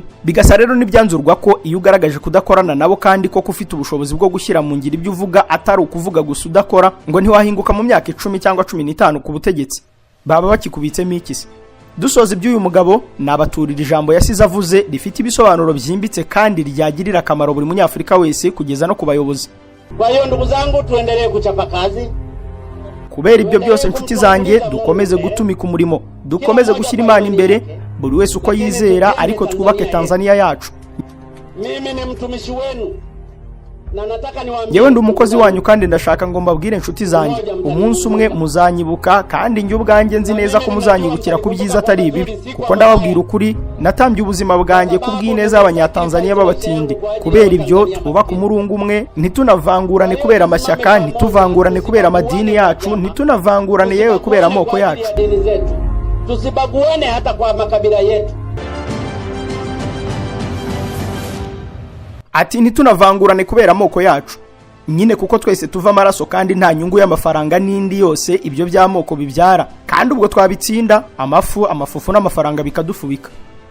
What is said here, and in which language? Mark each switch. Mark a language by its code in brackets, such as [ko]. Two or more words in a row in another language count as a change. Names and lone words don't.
[rw] Bigasa rero n'ibyanzurwa ko iyo ugaragaje kudakorana nabo kandi ko ufite ubushobozi bwo gushyira mu ngiro ibyo uvuga atari ukuvuga gusa udakora, ngo ntiwahinguka mu myaka 10 cyangwa 15 ku butegetsi. Baba bakikubitsemo ikisi. Dusoza iby'uyu mugabo nabaturira ijambo yasize avuze rifite ibisobanuro byimbitse kandi ryagirira akamaro buri munyafrika wese kugeza no kubayobozi. [sw] Kwa hiyo ndugu zangu, tuendelee kuchapa kazi. [rw] Kubera ibyo byose nshuti zanjye, dukomeze gutumika umurimo, dukomeze gushyira Imana imbere, buri wese uko yizera, ariko twubake Tanzania yacu. [sw] Mimi ni mtumishi wenu. [rw] Yewe ndi umukozi wanyu, kandi ndashaka ngo mbabwire inshuti zanjye, umunsi umwe muzanyibuka, kandi njye ubwanjye nzi neza ko muzanyibukira ku byiza atari ibibi, kuko ndababwira ukuri natambye ubuzima bwanjye ku bw'ineza y'Abanyatanzania b'abatindi. Kubera ibyo twubaka umurungu umwe, ntitunavangurane kubera amashyaka, ntituvangurane kubera amadini yacu, ntitunavangurane yewe kubera amoko yacu. [sw] Tusibaguane hata kwa makabila yetu. [rw] Ati ntitunavangurane kubera amoko yacu. Nyine kuko twese tuva amaraso, kandi nta nyungu y'amafaranga n'indi yose ibyo by'amoko bibyara, kandi ubwo twabitsinda amafufu n'amafaranga bikadufubika.